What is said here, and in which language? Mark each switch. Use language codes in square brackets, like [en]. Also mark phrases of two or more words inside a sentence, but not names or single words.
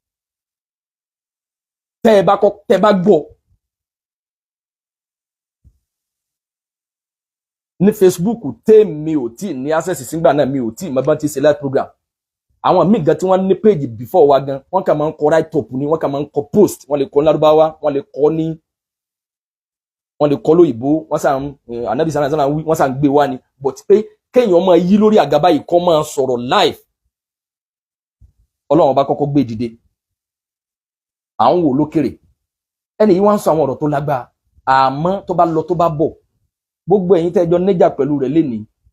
[yo] tẹ́ ẹ bá gbọ́ ní Facebook tèmi ò tí ní access sígbà náà mi ò tí mo bá ti ṣe [en] live program [yo] àwọn míì gan tí wọ́n ní page before wa gan wọ́n kàn máa ń kọ [en] write up [yo] ni wọ́n kàn máa ń kọ post wọ́n lè kọ ní Lárúbáwá wọ́n lè kọ lóyìnbó wọ́n sàn Ànábì [ar] صلى الله عليه وسلم [yo] wọ́n sàn gbé wá ni but pé kéèyàn máa yí lórí àga báyìí kó máa sọ̀rọ̀ live Ọlọ́run bá kọ́kọ́ gbé dìde à ń wò lókèrè ẹni yìí wá ń sọ àwọn ọ̀rọ̀ tó lágbára àmọ́ tó bá lọ tó bá bọ̀ gbogbo ẹ̀yin tẹ́jọ níjà pẹ̀lú rẹ̀ lénìí